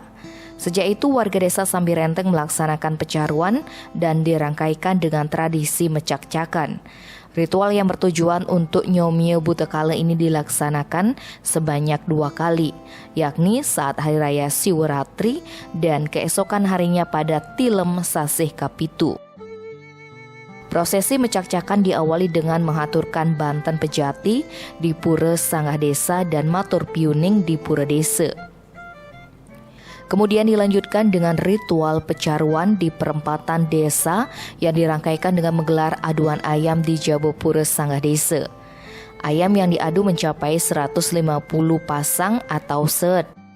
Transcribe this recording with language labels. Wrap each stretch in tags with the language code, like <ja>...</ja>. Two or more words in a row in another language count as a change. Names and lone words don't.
<id>Sejak itu warga Desa Sambirenteng melaksanakan pecaruan dan dirangkaikan dengan tradisi Mecak-cakan. Ritual yang bertujuan untuk Nyomie Butekale ini dilaksanakan sebanyak 2 kali, yakni saat Hari Raya Siweratri dan keesokan harinya pada</id> <ban>tilem sasih kapitu.</ban> <id>Prosesi Mecak-cakan diawali dengan mengaturkan</id> <ban>banten pejati</ban> <id>di Pura Sanggah Desa dan</id> <ban>matur piuning</ban> <id>di Pura Desa. Kemudian dilanjutkan dengan ritual pecaruan di perempatan desa yang dirangkaikan dengan menggelar aduan ayam di Jabopura Sanggah Desa. Ayam yang diadu mencapai 150 pasang atau set.</id>